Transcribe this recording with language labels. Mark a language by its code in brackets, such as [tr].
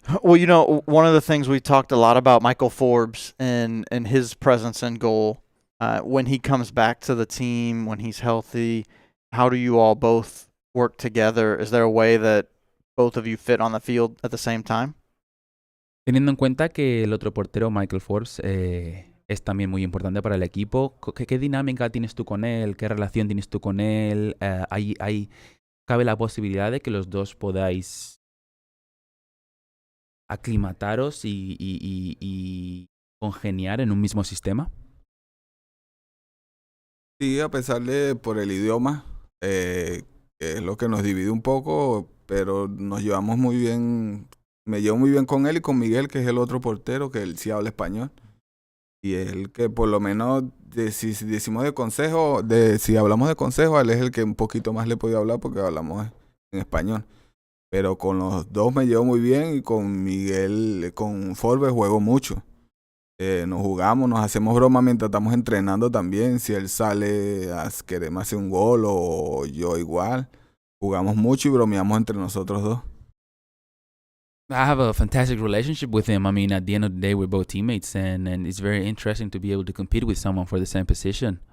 [en] Well, you know, one of the things we talked a lot about Michael Forbes and his presence in goal. When he comes back to the team, when he's healthy, how do you all both work together? Is there a way that both of you fit on the field at the same time? [es] Teniendo en cuenta que el otro portero, Michael Forbes, es también muy importante para el equipo, ¿qué dinámica tienes tú con él? ¿Qué relación tienes tú con él? ¿Cabe la posibilidad de que los dos podáis aclimataros y congeniar en un mismo sistema? Sí, a pesar de por el idioma, que es lo que nos divide un poco, pero nos llevamos muy bien. Me llevo muy bien con él y con Miguel, que es el otro portero, que él sí habla español. Y es el que por lo menos, si decimos de consejo, si hablamos de consejo, él es el que un poquito más le podía hablar porque hablamos en español. Pero con los dos me llevo muy bien y con Miguel, con Forbes juego mucho. Nos jugamos, nos hacemos broma mientras estamos entrenando también. Si él sale a quererme hacer un gol o yo igual, jugamos mucho y bromeamos entre nosotros dos. [en] I have a fantastic relationship with him. I mean, at the end of the day, we're both teammates, and it's very interesting to be able to compete with someone for the same position.